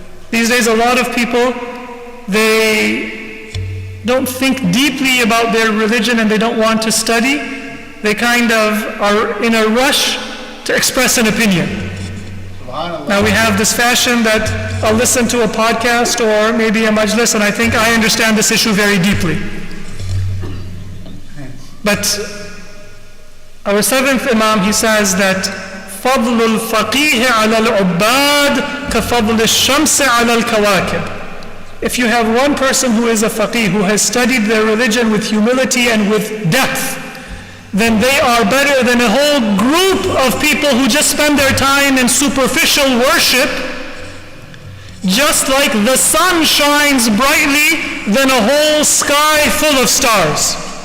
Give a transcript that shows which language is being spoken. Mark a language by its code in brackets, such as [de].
[en] These days a lot of people, they don't think deeply about their religion and they don't want to study. They kind of are in a rush to express an opinion. Now we have this fashion that I'll listen to a podcast or maybe a majlis and I think I understand this issue very deeply. But our seventh Imam, he says that [ar] فَضْلُ الْفَقِيهِ عَلَى الْعُبَّادِ كَفَضْلِ الشَّمْسِ عَلَى الْكَوَاكِبِ. [en] If you have one person who is a faqih, who has studied their religion with humility and with depth, then they are better than a whole group of people who just spend their time in superficial worship, just like the sun shines brightly than a whole sky full of stars.